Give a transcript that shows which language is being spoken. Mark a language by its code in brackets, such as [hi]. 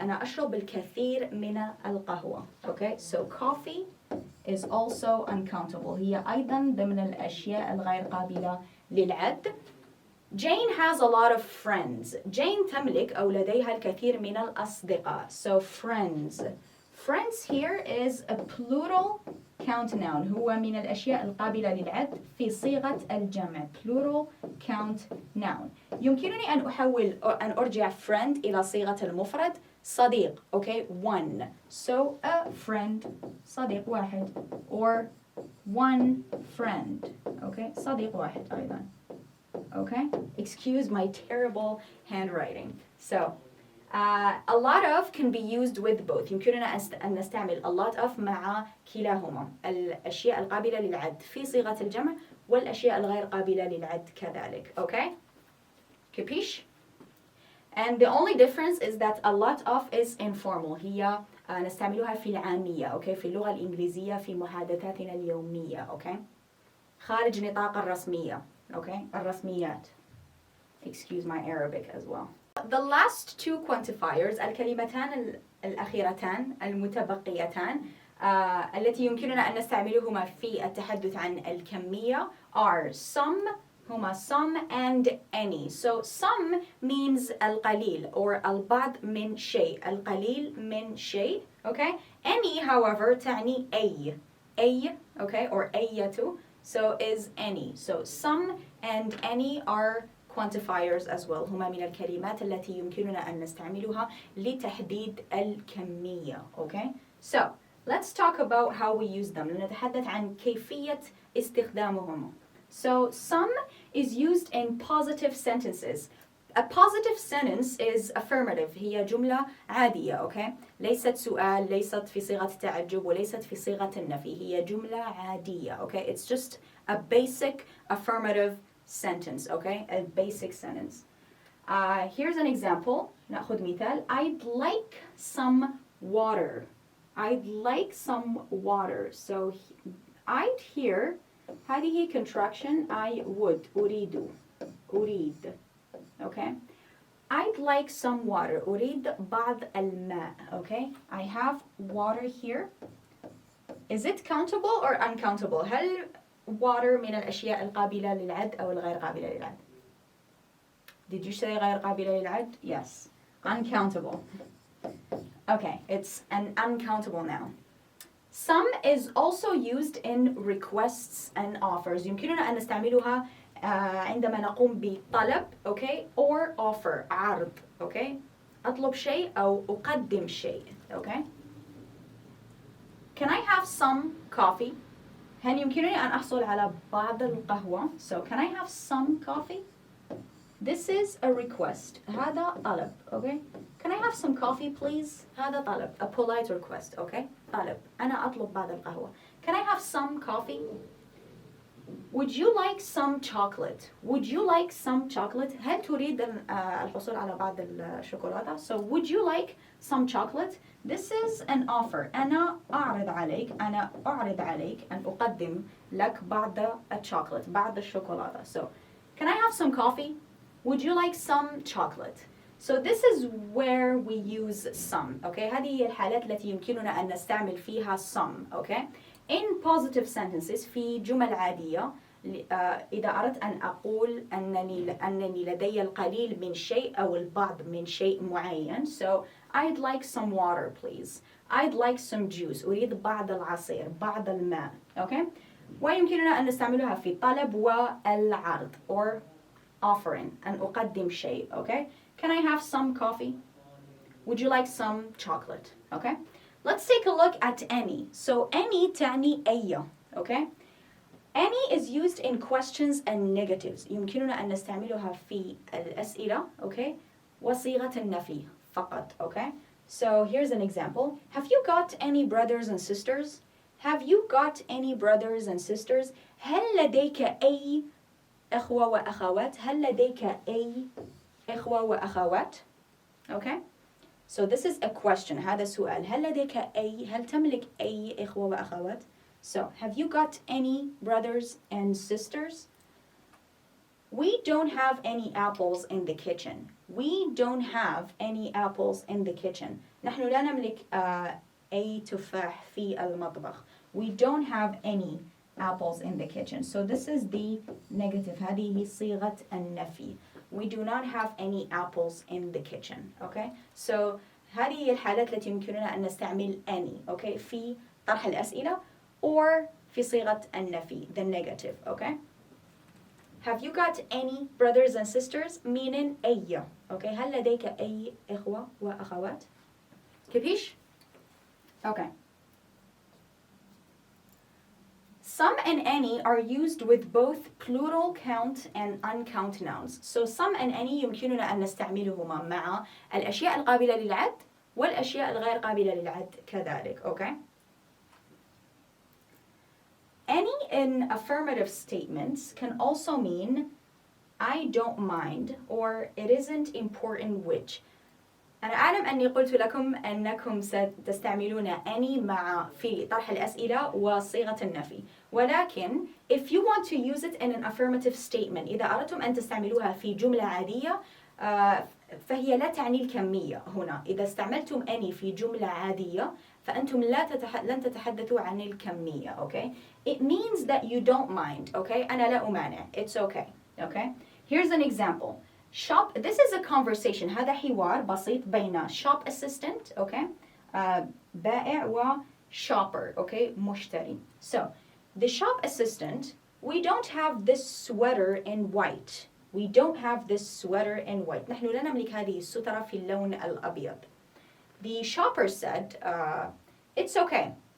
[ar] أنا أشرب الكثير من القهوة. [en] Okay, so coffee is also uncountable. [ar] هي أيضا ضمن الأشياء الغير قابلة للعد. [en] Jane has a lot of friends. [ar] Jane تملك أو لديها الكثير من الأصدقاء. [en] So friends. Friends here is a plural count noun. [ar] هو من الأشياء القابلة للعد في صيغة الجمع. [en] Plural count noun. [ar] يمكنني أن أرجع friend إلى صيغة المفرد. صديق, [en] okay, one. So a friend, [ar] صديق واحد, [en] or one friend, okay, [ar] صديق واحد أيضا, [en] okay. Excuse my terrible handwriting. So a lot of can be used with both. [ar] يمكننا أن نستعمل a lot of مع كلاهما. الأشياء القابلة للعد في صيغة الجمع والأشياء الغير قابلة للعد كذلك, okay. كبيش؟ [en] And the only difference is that a lot of is informal. [ar] هي نستعملها في العامية, okay? في اللغة الإنجليزية في محادثاتنا اليومية, okay? خارج نطاق الرسمية, okay? الرسميات. [en] Excuse my Arabic as well. The last two quantifiers, [ar] الكلمتان الأخيرتان المتبقيتان التي يمكننا أن نستعملهما في التحدث عن الكمية [en] are some, [ar] هما [en] some and any. So some means [ar] القليل [en] or [ar] البعض من شيء. القليل من شيء, okay? [en] Any, however, [ar] تعني أي, [en] okay? Or [ar] أية. [en] So is any. So some and any are quantifiers as well. [ar] هما من الكلمات التي يمكننا أن نستعملها لتحديد الكمية, okay? [en] So let's talk about how we use them. [ar] لنتحدث عن كيفية استخدامهم. [en] So some is used in positive sentences. A positive sentence is affirmative. [ar] هي جملة عادية, okay? ليست سؤال, ليست في صيغة التعجب وليست في صيغة النفي. هي جملة عادية, okay? [en] It's just a basic affirmative sentence, okay? A basic sentence. Here's an example. [ar] نأخذ مثال. [en] I'd like some water. I'd like some water. So I'd here [ar] هذه [en] contraction I would [ar] أريد. [en] Okay? I'd like some water. [ar] أريد بعض الماء. [en] Okay? I have water here. Is it countable or uncountable? [ar] هل water من الأشياء القابلة للعد أو الغير قابلة للعد؟ [en] Did you say [ar] غير قابلة للعد? [en] Yes. Uncountable. Okay, it's an uncountable noun. Some is also used in requests and offers. [ar] يمكننا أن نستعملها عندما نقوم بطلب, okay, [en] or offer, [ar] عرض, okay. أطلب شيء أو أقدم شيء, okay. [en] Can I have some coffee? [ar] هل يمكنني أن أحصل على بعض القهوة? [en] So can I have some coffee? This is a request. [ar] هذا طلب, okay. [en] Can I have some coffee please? [ar] هذا طلب. [en] A polite request, [ar] okay. طلب. أنا أطلب بعض القهوة. [en] Can I have some coffee? Would you like some chocolate? Would you like some chocolate? [ar] هل تريد الحصول على بعض الشوكولاتة? [en] So would you like some chocolate? This is an offer. [ar] أنا أعرض عليك أن أقدم لك بعض الشوكولاتة, بعض الشوكولاتة. [en] So can I have some coffee? Would you like some chocolate? So this is where we use some, okay? [ar] هذه هي الحالات التي يمكننا أن نستعمل فيها some, okay? [en] In positive sentences [ar] في جمل عادية إذا أردت أن أقول أنني لدي القليل من شيء أو البعض من شيء معين. [en] So I'd like some water please. I'd like some juice. [ar] أريد بعض العصير, بعض الماء, okay? ويمكننا أن نستعملها في الطلب والعرض [en] or offering [ar] أن أقدم شيء, okay? [en] Can I have some coffee? Would you like some chocolate? Okay? Let's take a look at any. So any [ar] تعني أي, [en] okay? Any is used in questions and negatives. [ar] يمكننا أن نستعملها في الأسئلة, okay? وصيغة النفي فقط, okay? [en] So here's an example. Have you got any brothers and sisters? Have you got any brothers and sisters? [ar] هل لديك أي إخوة وأخوات؟ هل لديك أي إخوة وأخوات? [en] Okay? So this is a question. [ar] هذا سؤال. هل لديك هل تملك أي إخوة وأخوات? [en] So have you got any brothers and sisters? We don't have any apples in the kitchen. We don't have any apples in the kitchen. [ar] نحن لا نملك أي تفاح في المطبخ. [en] We don't have any apples in the kitchen. So this is the negative. [ar] هذه صيغة النفي. [en] We do not have any apples in the kitchen. Okay? [ar] So هذه هي الحالات التي يمكننا أن نستعمل any. [en] Okay? [ar] في طرح الأسئلة or في صيغة النفي. [en] The negative. Okay? Have you got any brothers and sisters? meaning [ar] أي. [en] Okay? [ar] هل لديك أي إخوة وأخوات؟ كيفيش؟ Okay. [en] Some and any are used with both plural count and uncount nouns. So some and any [ar] يمكننا أن نستعملهما مع الأشياء القابلة للعد والأشياء الغير قابلة للعد كذلك. [en] Okay? Any in affirmative statements can also mean I don't mind or it isn't important which. [ar] أنا أعلم أني قلت لكم أنكم ستستعملون any مع في طرح الأسئلة وصيغة النفي. ولكن [en] if you want to use it in an affirmative statement [ar] إذا أردتم أن تستعملوها في جملة عادية فهي لا تعني الكمية هنا. إذا استعملتم any في جملة عادية فأنتم لن تتحدثوا عن الكمية. [en] Okay? It means that you don't mind. Okay? [ar] أنا لا أمانع. [en] It's okay. Okay? Here's an example. Shop. This is a conversation. [ar] هذا حوار بسيط بين shop assistant. Okay? بائع و shopper. [en] Okay? [ar] مشتري. [en] So the shop assistant. We don't have this sweater in white. We don't have this sweater in white. [ar] نحن لا نملك هذه السترة في اللون الأبيض. [en] The shopper said, it's okay.